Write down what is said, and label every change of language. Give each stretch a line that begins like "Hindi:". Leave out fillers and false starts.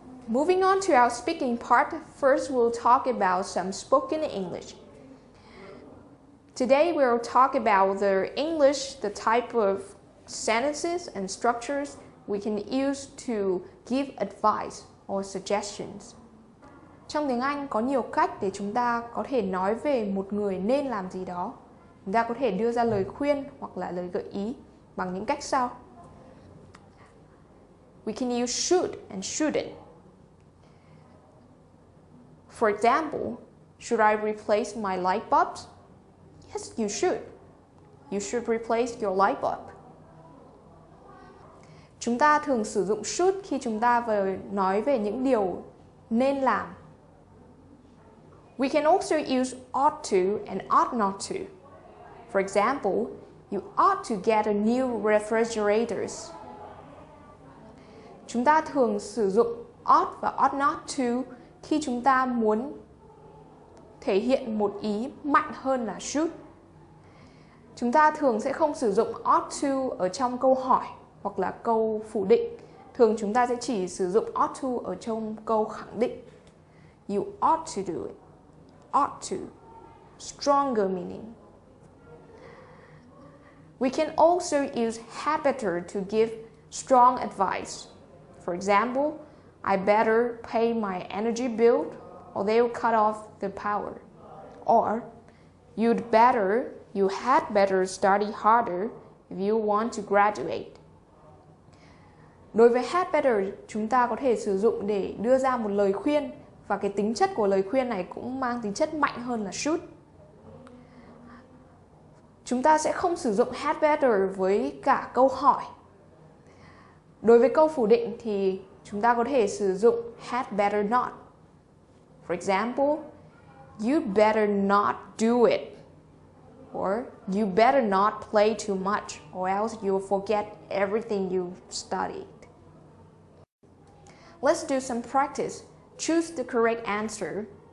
English: Moving on to our speaking part, first we'll talk about some spoken English. Today we'll talk about the English, the type of sentences and structures we can use to give advice or suggestions.
Vietnamese: Trong tiếng Anh có nhiều cách để chúng ta có thể nói về một người nên làm gì đó. Chúng ta có thể đưa ra lời khuyên hoặc là lời gợi ý bằng những cách sau.
English: We can use should and shouldn't. For example, should I replace my light bulbs? Yes, you should. You should replace your light bulb.
Vietnamese: Chúng ta thường sử dụng should khi chúng ta nói về những điều nên làm.
English: We can also use ought to and ought not to. For example, you ought to get a new refrigerator.
Vietnamese: Chúng ta thường sử dụng ought và ought not to khi chúng ta muốn thể hiện một ý mạnh hơn là should. Chúng ta thường sẽ không sử dụng ought to ở trong câu hỏi hoặc là câu phủ định. Thường chúng ta sẽ chỉ sử dụng ought to ở trong câu khẳng định.
English: You ought to do it. Ought to. Stronger meaning. We can also use had better to give strong advice. For example, I better pay my energy bill or they'll cut off the power. Or, you had better study harder if you want to graduate.
Vietnamese: Đối với had better, chúng ta có thể sử dụng để đưa ra một lời khuyên và cái tính chất của lời khuyên này cũng mang tính chất mạnh hơn là should. Chúng ta sẽ không sử dụng had better với cả câu hỏi. Đối với câu phủ định thì chúng ta có thể sử dụng had better not.
English: For example, you better not do it. Or you better not play too much or else you'll forget everything you've studied. Let's do some practice. Choose the correct answer.